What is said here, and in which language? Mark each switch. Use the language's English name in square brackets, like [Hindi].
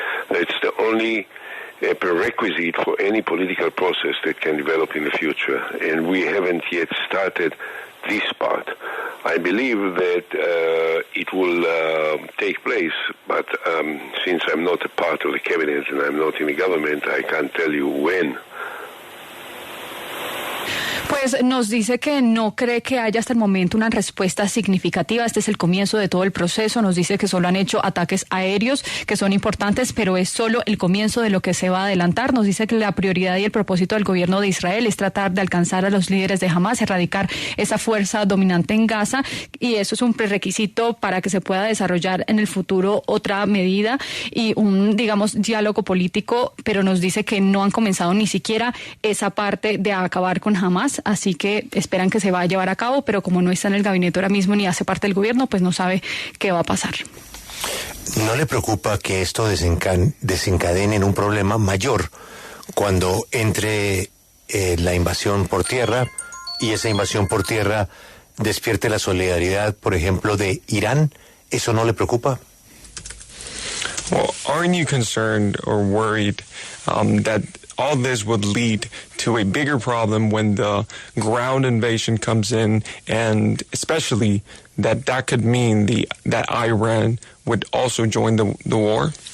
[English] That's the only prerequisite for any political process that can develop in the future, and we haven't yet started this part. I believe that it will take place, but since I'm not a part of the cabinet and I'm not in the government, I can't tell you when. [Spanish] Pues nos dice que no cree que haya hasta el momento una respuesta significativa. Este es el comienzo de todo el proceso. Nos dice que solo han hecho ataques aéreos, que son importantes, pero es solo el comienzo de lo que se va a adelantar. Nos dice que la prioridad y el propósito del gobierno de Israel es tratar de alcanzar a los líderes de Hamás, erradicar esa fuerza dominante en Gaza, y eso es un prerequisito para que se pueda desarrollar en el futuro otra medida y un, digamos, diálogo político, pero nos dice que no han comenzado ni siquiera esa parte de acabar con Hamás. Así que esperan que se va a llevar a cabo, pero como no está en el gabinete ahora mismo ni hace parte del gobierno, pues no sabe qué va a pasar. ¿No le preocupa que esto desencadene en un problema mayor cuando entre la invasión por tierra y esa invasión por tierra despierte la solidaridad, por ejemplo, de Irán? ¿Eso no le preocupa? [English] Well, aren't you concerned or worried that all this would lead to a bigger problem when the ground invasion comes in, and especially that could mean that Iran would also join the war?